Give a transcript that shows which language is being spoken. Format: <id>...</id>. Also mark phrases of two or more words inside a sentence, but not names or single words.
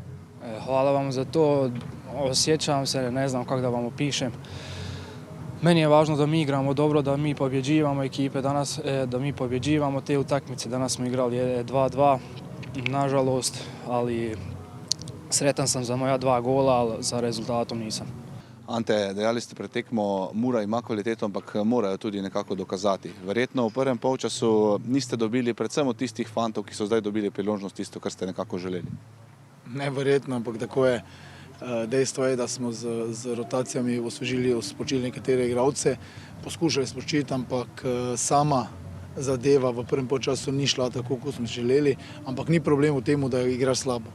<hr>Hvala vam za to, osjećam se, ne znam kako da vam opišem. Meni je važno da mi igramo dobro, da mi pobjeđivamo ekipe danas, da mi pobjeđivamo te utakmice. Danas smo igrali 2:2, nažalost, ali sretan sam za moja 2 gola, ali za rezultatom nisam.</hr> <sl>Ante, dejali ste pred tekmo, Mura ima kvaliteto, ampak morajo tudi nekako dokazati. Verjetno v prvem polčasu niste dobili, predvsem od tistih fantov, ki so zdaj dobili priložnost, tisto, kar ste nekako želeli. Neverjetno, ampak tako je. Dejstvo je, da smo z rotacijami ospočili nekatere igralce, poskušali spočiti, ampak sama zadeva v prvem polčasu ni šla tako, kot smo želeli, ampak ni problem v tem, da igraš slabo.</sl>